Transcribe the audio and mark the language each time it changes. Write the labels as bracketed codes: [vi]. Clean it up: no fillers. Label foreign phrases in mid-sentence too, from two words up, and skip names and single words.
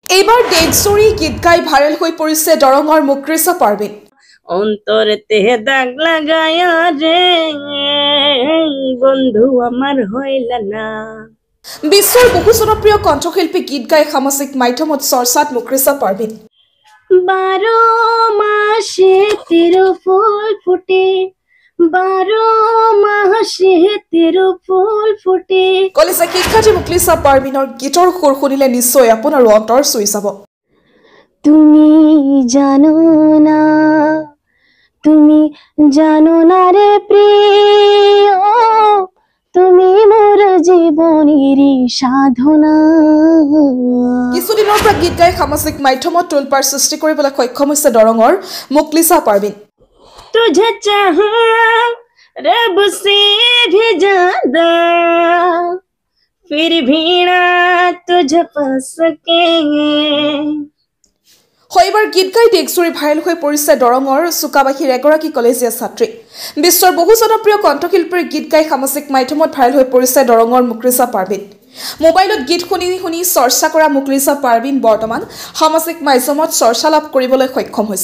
[as] এইবাৰ দেশজুৰি গীত গাই ভাইৰেল হৈ পৰিছে দৰঙৰ মুকলিছা পাৰভিন। [bn] অন্তরেতে দাগ লাগায়া রে বন্ধু আমার হইল না। [as] বিশ্বৰ বহু জনপ্ৰিয় কণ্ঠশিল্পী গীত গাই সামাজিক মাধ্যমত চৰ্চাত মুকলিছা পাৰভিন। [bn] 12 মাসে তেরো ফুল ফুটে, 12 মাসে তেরো ফুল ফুটে। [as] কলিজা শিক্ষাৰ্থী মুকলিছা পাৰভিনৰ গীতৰ সুৰ শুনিলে নিশ্চয় আপোনাৰো অন্তৰ চুই যাব। [bn] তুমি জানো না, তুমি জানো না রে প্রিয়, তুমি মোর জীবনের সাধনা। [as] কিছুদিনৰ পৰা গীত গাই সামাজিক মাধ্যমত তোলপাৰ সৃষ্টি কৰিবলৈ সক্ষম হৈছে দৰঙৰ মুকলিছা পাৰভিন। [hi] तुझे चाहा रब से भी ज्यादा, फिर भी ना तुझे पा सकेंगे। [as] এইবাৰ গীত গাই দেশজুৰি ভাইৰেল হৈ পৰিছে দৰঙৰ চুকাবাসীৰ এগৰাকী কলেজীয়া ছাত্ৰী। বিশ্বৰ বহু জনপ্ৰিয় কণ্ঠশিল্পীৰ গীত গাই সামাজিক মাধ্যমত ভাইৰেল হৈ পৰিছে দৰঙৰ মুকলিছা পাৰভিন। মোবাইলত গীত শুনি শুনি চৰ্চা কৰা মুকলিছা পাৰভিন বৰ্তমান সামাজিক মাধ্যমত চৰ্চা লাভ কৰিবলৈ সক্ষম হৈছে।